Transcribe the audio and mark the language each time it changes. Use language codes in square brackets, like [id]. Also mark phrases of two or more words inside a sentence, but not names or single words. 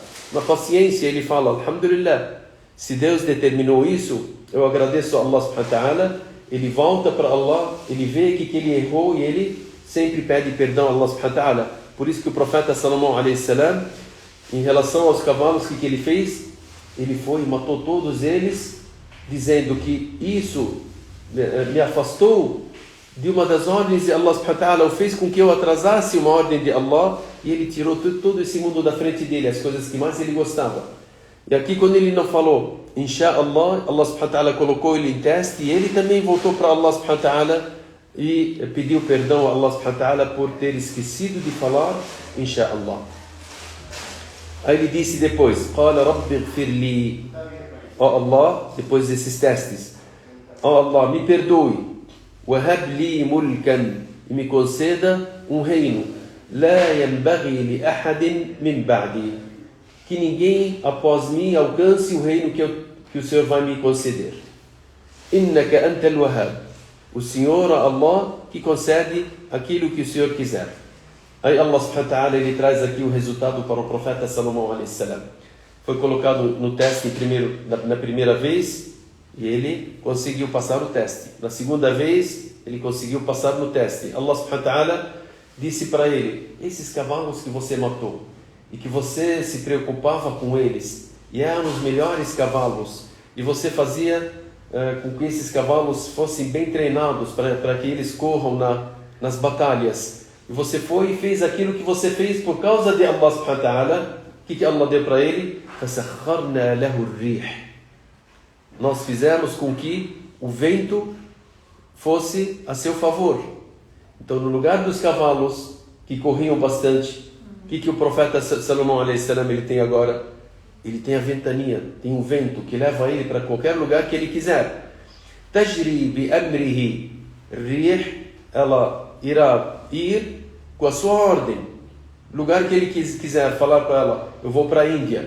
[pt] Na paciência ele fala, alhamdulillah, se Deus determinou isso, eu agradeço a [ar] الله سبحانه وتعالى. [pt] Ele volta para Allah, ele vê que ele errou e ele sempre pede perdão a [ar] الله سبحانه وتعالى. [pt] Por isso que o profeta Salomão [ar] عليه السلام, [pt] em relação aos cavalos, que ele fez? Ele foi e matou todos eles, dizendo que isso me afastou de uma das ordens de [ar] الله سبحانه وتعالى, [pt] ou fez com que eu atrasasse uma ordem de Allah, e ele tirou todo esse mundo da frente dele, as coisas que mais ele gostava. E aqui quando ele não falou Insha'Allah, [ar] الله سبحانه وتعالى [pt] colocou ele em teste, e ele também voltou para [ar] الله سبحانه وتعالى [pt] e pediu perdão a [ar] الله سبحانه وتعالى [pt] por ter esquecido de falar Insha'Allah. Aí ele disse depois, [ar] قال رب اغفر لي, ó Allah, [pt] depois desses testes, ó Allah, me perdoe, [ar] وهب لي ملكا, [pt] e me conceda um reino, [ar] لا ينبغي لأحد من بعدي, [pt] que ninguém após mim alcance o reino que o Senhor vai me conceder. [ar] إنك أنت الوهاب, [pt] o Senhor, Allah, que concede aquilo que o Senhor quiser. [ar] Aí الله سبحانه وتعالى, [pt] ele traz aqui o resultado para o profeta Salomão [ar] عليه السلام. [pt] Foi colocado no teste na primeira vez, e ele conseguiu passar o teste. Na segunda vez, ele conseguiu passar no teste. [ar] الله سبحانه وتعالى [pt] disse para ele, esses cavalos que você matou, e que você se preocupava com eles, e eram os melhores cavalos, e você fazia com que esses cavalos fossem bem treinados para que eles corram nas batalhas, e você foi e fez aquilo que você fez por causa de [ar] الله سبحانه وتعالى. [pt] O que Allah deu para ele? [ar] فَسَخَّرْنَا لَهُ الرِّيحِ, [pt] nós fizemos com que o vento fosse a seu favor. Então, no lugar dos cavalos que corriam bastante, o que o profeta Salomão [ar] عليه السلام [pt] ele tem agora? Ele tem a ventania, tem um vento que leva ele para qualquer lugar que ele quiser. [ar] تجري بأمره ريح, [pt] ela irá ir com a sua ordem. Lugar que ele quiser, falar para ela, eu vou para a Índia.